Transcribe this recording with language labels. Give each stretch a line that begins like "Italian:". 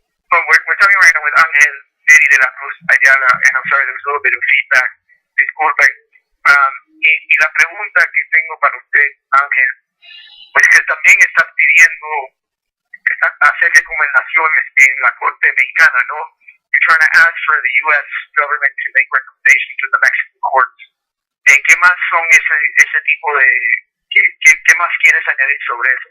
English: We're talking right now with Ángel de la Cruz Ayala, and I'm sorry, there was a little bit of feedback.
Spanish: Disculpe. Y la pregunta que tengo para usted, Ángel, pues que también están pidiendo hacer recomendaciones en la Corte Mexicana, ¿no?
English: You're trying to ask for the U.S. government to make recommendations to the Mexican courts.
Spanish: ¿Qué más son ese tipo de... ¿Qué más quieres añadir sobre eso?